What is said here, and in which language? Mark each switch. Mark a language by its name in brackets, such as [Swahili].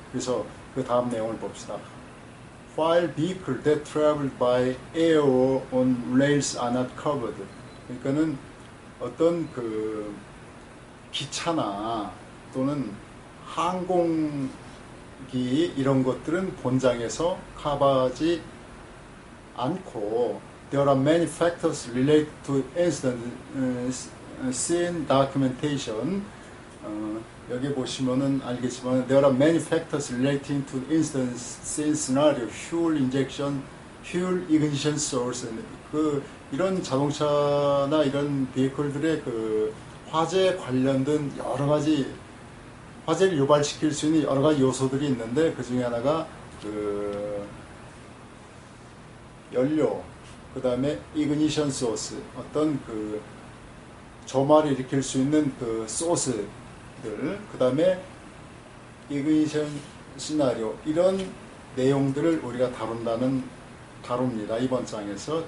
[Korean] 그래서 그 다음 내용을 봅시다. [English] While vehicles that travel by air or on rails are not covered. [Korean] 그러니까는 어떤 그 기차나 또는 항공기 이런 것들은 본장에서 커버하지 않고, [English] there are many factors related to incident scene documentation. [Korean] 여기 보시면은 알겠지만 [English] there are many factors relating to incident scene scenario, fuel injection, fuel ignition source. [Korean] 이런 자동차나 이런 비클들의 그 화재 관련된 여러 가지 화재를 유발시킬 수 있는 여러 가지 요소들이 있는데, 그 중에 하나가 그 연료, 그 다음에 이그니션 소스, 어떤 그 조마를 일으킬 수 있는 그 소스들, 그 다음에 이그니션 시나리오, 이런 내용들을 우리가 다룹니다. 이번 장에서.